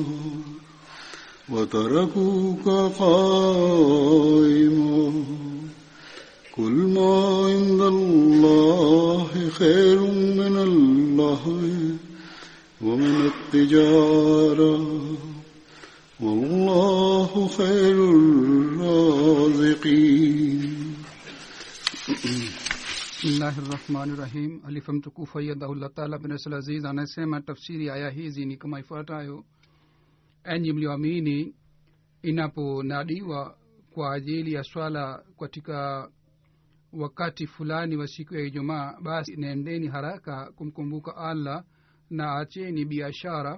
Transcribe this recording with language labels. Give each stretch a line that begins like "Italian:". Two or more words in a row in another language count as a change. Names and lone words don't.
Arabic: وتركوك قائما قل ما عند الله خير من اللهو ومن التجارة والله خير الرازقين. Bismillahirrahmanirrahim.
Swahili: Alifa mtukufu
Arabic: أيده الله تعالى
Swahili: bin Rasul Aziz anasema tafsiri aya hizi ni kama ifuatayo: enyi mlioamini, inaponadiwa kwa ajili ya swala katika wakati fulani wa siku ya Ijumaa, basi nendeni haraka kumkumbuka Allah na acheni biashara.